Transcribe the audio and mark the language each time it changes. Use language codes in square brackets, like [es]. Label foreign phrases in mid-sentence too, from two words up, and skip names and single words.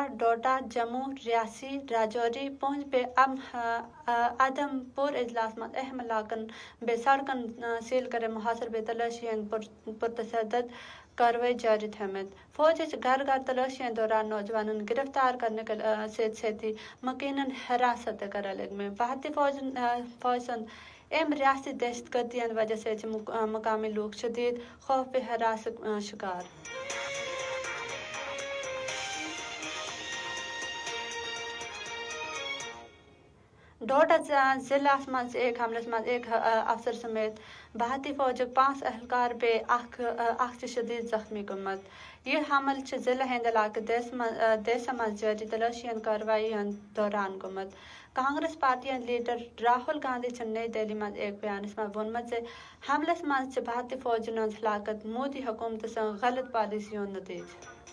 [ks] ڈوڈا جموں ریاسی راجوری پونچھ بیٚیہِ آدم پور اضلاعس منٛز اہم علاقن بیٚیہِ سڑکن سیل کٔرِتھ محاصر بے تلاشی پرتشدد کاروٲیی جاری تھٲومٕژ فوجی چھِ گھر گھر تلاشی دوران نوجوانن گرفتار کرنہٕ سۭتۍ سۭتۍ مُقیٖنن حراست تہِ کران لٔگمٕتۍ بھارتی فوج سُنٛد امہِ ریاستی دہشت گردی ہٕنٛدِ وجہ سۭتۍ چھِ مقامی لوٗکھ شدید خوف بے حراسٕکۍ شکار ڈوڈا ضلعس منٛز ایک حملس منٛز ایک افسر سمیت بھارتی فوجٕکۍ 5 اہلکار بیٚیہِ اکھ چھِ شدید زخمی گوٚمُت یہِ حملہٕ چھُ ضلع ہٕنٛدِ علاقہٕ دیسہٕ منٛز جٲری تلاشی کاروٲیی دوران گوٚمُت کانگریس پارٹی ہٕنٛدۍ لیڈر راہل گاندھی چھُن نئی دہلی منٛز ایک بیانس منٛز ووٚنمُت زِ حملس منٛز چھِ بھارتی فوجن ہٕنٛز ہلاکت مودی حکومتہٕ سٕنٛز غلط پالیسی ہُنٛد نتیجہٕ